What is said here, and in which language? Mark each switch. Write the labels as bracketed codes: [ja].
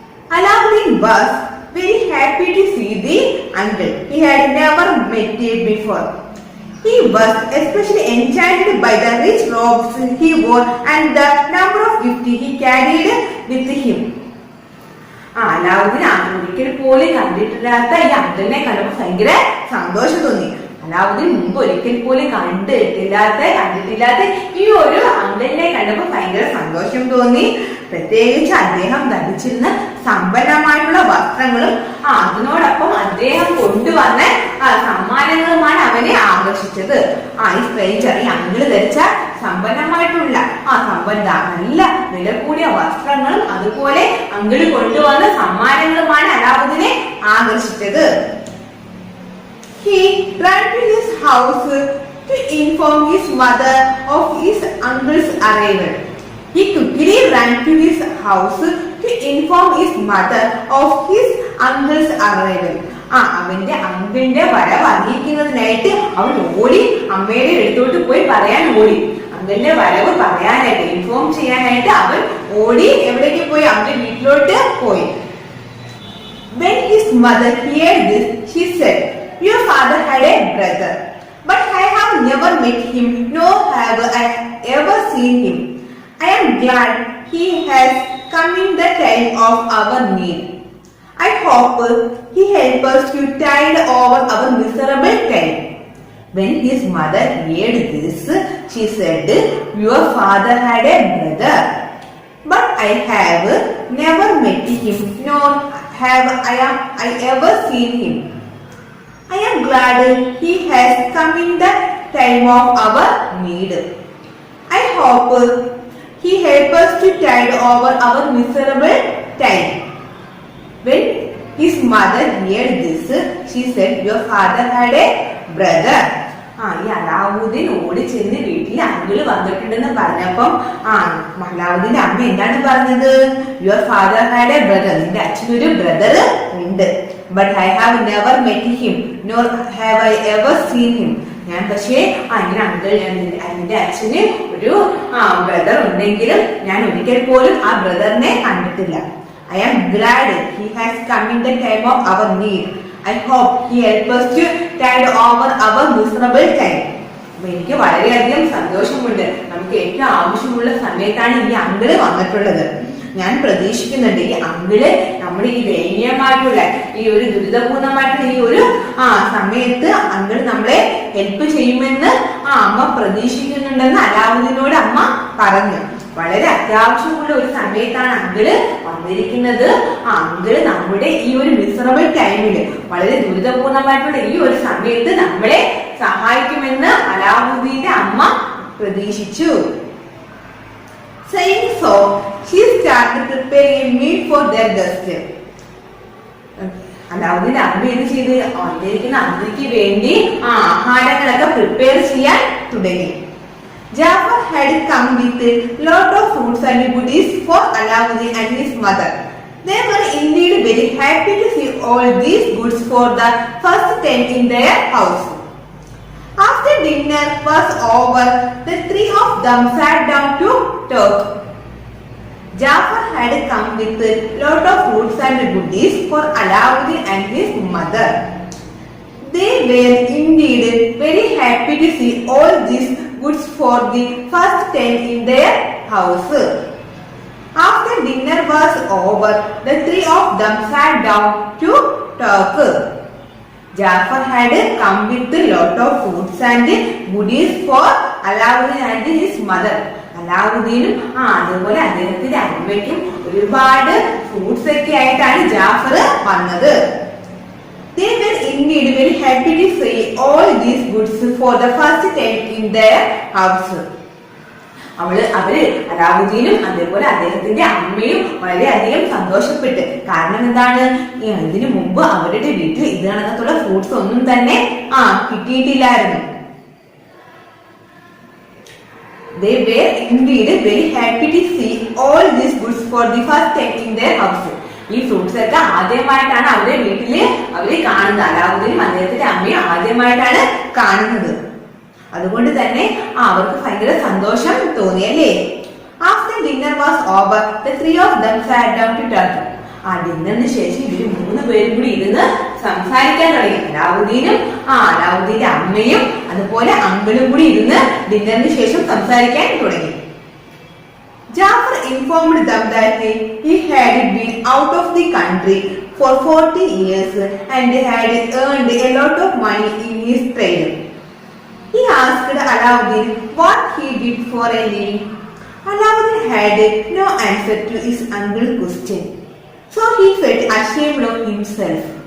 [en] Alauddin was very happy to see the uncle he had never met before. He was especially enchanted by the rich robes he wore and the number of gifts he carried with him. [ml] Alauddin ഒരിക്കൽ പോലും കണ്ടിട്ടില്ലാത്ത ഈ അങ്കിളിനെ കണ്ടപ്പോൾ ഭയങ്കര സന്തോഷം തോന്നി. അലാവുദ്ദീൻ മുമ്പ് ഒരിക്കൽ പോലും കണ്ടിട്ടില്ലാത്ത ഈ ഒരു അങ്കിളിനെ കണ്ടപ്പോൾ ഭയങ്കര സന്തോഷം തോന്നി. പ്രത്യേകിച്ച് അദ്ദേഹം ധരിച്ചിരുന്ന സമ്പന്നമായിട്ടുള്ള വസ്ത്രങ്ങളും അതിനോടൊപ്പം അദ്ദേഹം കൊണ്ടുവന്ന സമ്മാനങ്ങളുമാണ് അവനെ ആകർഷിച്ചത്. ഈ സ്ട്രേഞ്ചർ, ഈ അങ്കിള് ധരിച്ച സമ്പന്നമായിട്ടുള്ള നല്ല വില കൂടിയ വസ്ത്രങ്ങളും അതുപോലെ അങ്കിള് കൊണ്ടുവന്ന സമ്മാനങ്ങളുമാണ് അലാവുദ്ദീനെ ആകർഷിച്ചത്. [en] He ran to his house to inform his mother of his uncle's arrival. He quickly ran to his house to inform his mother of his uncle's arrival. [ml] അവന്റെ അങ്കിളിന്റെ വരവ് അറിയിക്കുന്നതിനായിട്ട് അവൻ ഓടി അമ്മയുടെ അടുത്തോട്ട് പോയി പറയാൻ ഓടി. അങ്കിളിന്റെ വരവ് പറയാനായിട്ട്, ഇൻഫോം ചെയ്യാനായിട്ട് അവൻ ഓടി എവിടേക്ക് പോയി? അവന്റെ വീട്ടിലോട്ട് പോയി. [en] When his mother heard this, she said, "Your father had a brother, but I have never met him, nor have I ever seen him. I am glad he has come in the time of our need. I hope he helps us to tide over our miserable time." When his mother heard this, she said, "Your father had a brother, but I have never met him, nor have I ever seen him. I am glad he has come in the time of our need. I hope he helps us to tide over our miserable time." When his mother heard this, she said, "Your father had a brother." [ml] ഈ അലാവുദ്ദീൻ ഓടി ചെന്ന് വീട്ടിൽ uncle വന്നിട്ടുണ്ടെന്ന് പറഞ്ഞപ്പം അലാവുദ്ദീന്റെ അമ്മ എന്താണ് പറഞ്ഞത്? [en] "Your father had a brother." [ml] നിന്റെ അച്ഛനൊരു ബ്രദർ ഉണ്ട്. [en] "But I have never met him, nor have I ever seen him." [ml] ഞാൻ പക്ഷേ ഇങ്ങനെ അങ്കിൾ, എന്റെ അച്ഛന് ഒരു ബ്രദർ ഉണ്ടെങ്കിലും ഞാൻ ഒരിക്കൽ പോലും ആ ബ്രദറിനെ കണ്ടിട്ടില്ല. [en] "I am glad he has come in the time of our need. I hope he helps us to tide over our miserable time." [ml] എനിക്ക് വളരെയധികം സന്തോഷമുണ്ട്. നമുക്ക് ഏറ്റവും ആവശ്യമുള്ള സമയത്താണ് ഈ അങ്കിള് വന്നിട്ടുള്ളത്. ഞാൻ പ്രതീക്ഷിക്കുന്നുണ്ട് ഈ അങ്കിള് നമ്മുടെ ഈ ദയനീയമായിട്ടുള്ള ഈ ഒരു ദുരിതപൂർണമായിട്ടുള്ള ഈ ഒരു സമയത്ത് അങ്കിള് നമ്മളെ ഹെൽപ്പ് ചെയ്യുമെന്ന് അമ്മ പ്രതീക്ഷിക്കുന്നുണ്ടെന്ന് അലാവുദ്ദീനോട് അമ്മ പറഞ്ഞു. വളരെ അത്യാവശ്യമുള്ള ഒരു സമയത്താണ് അങ്കിള് വന്നിരിക്കുന്നത്. അങ്കിള് നമ്മുടെ ഈ ഒരു മിസറബിൾ ടൈമില്, വളരെ ദുരിതപൂർണമായിട്ടുള്ള ഈ ഒരു സമയത്ത് നമ്മളെ സഹായിക്കുമെന്ന് അലാവുദ്ദീന്റെ അമ്മ പ്രതീക്ഷിച്ചു. [en] Saying so, she started preparing a meal for their guest. [ml] അലാവുദ്ദീന്റെ അമ്മ എന്ത് ചെയ്ത്? വന്നിരിക്കുന്ന അതിഥിക്ക് വേണ്ടി ആഹാരങ്ങളൊക്കെ പ്രിപ്പയർ ചെയ്യാൻ തുടങ്ങി. [en] Jafar had come with a lot of fruits and goodies for Alauddin and his mother. They were indeed very happy to see all these goods for the first time in their house. After dinner was over, the three of them sat down to talk. Jafar had come with a lot of fruits and goodies for Alauddin and his mother. They were indeed very happy to see all these goods for the first time in their house. After dinner was over, the three of them sat down to talk. Jafar had come with a lot of fruits and goodies for Alauddin and his mother. [ml] അലാവുദ്ദീനും അതുപോലെ അദ്ദേഹത്തിന്റെ അമ്മയ്ക്കും ഒരുപാട് fruits ഒക്കെ ആയിട്ടാണ് ജാഫർ വന്നത്. [en] They were indeed very happy to see all these goods for the first time in their house. [ml] അവര് അലാവുദ്ദീനും അതേപോലെ അദ്ദേഹത്തിന്റെ അമ്മയും വളരെയധികം സന്തോഷപ്പെട്ട്. കാരണം എന്താണ്? ഇതിനു മുമ്പ് അവരുടെ വീട്ടിൽ ഇത് കണക്കത്തുള്ള ഫ്രൂട്ട്സ് ഒന്നും തന്നെ കിട്ടിയിട്ടില്ലായിരുന്നു. [en] They were indeed very happy to see all these goods for the first time in their house. [ml] ഈ ഫ്രൂട്ട്സ് ഒക്കെ ആദ്യമായിട്ടാണ് അവരുടെ വീട്ടില് അവര് കാണുന്നത്. അലാവുദ്ദീനും അദ്ദേഹത്തിന്റെ അമ്മയും ആദ്യമായിട്ടാണ് കാണുന്നത്. അതുകൊണ്ട് തന്നെ അവർക്ക് ഭയങ്കര സന്തോഷം തോന്നിയല്ലേ. [en] After dinner was over, the three of them sat down to talk. [ml] ആ ഡിന്നറിന് ശേഷം ഇവര് 3 പേരും കൂടി ഇരുന്ന് സംസാരിക്കാൻ തുടങ്ങി. അലാവുദ്ദീനും അലാവുദ്ദീന്റെ അമ്മയും അതുപോലെ അങ്കിളും കൂടി ഇരുന്ന് ഡിന്നറിന് ശേഷം സംസാരിക്കാൻ തുടങ്ങി. [en] Jafar informed them that he had been out of the country for 40 years and had earned a lot of money in his trade. He asked Alauddin what he did for a living. Alauddin had no answer to his uncle's question, so he felt ashamed of himself.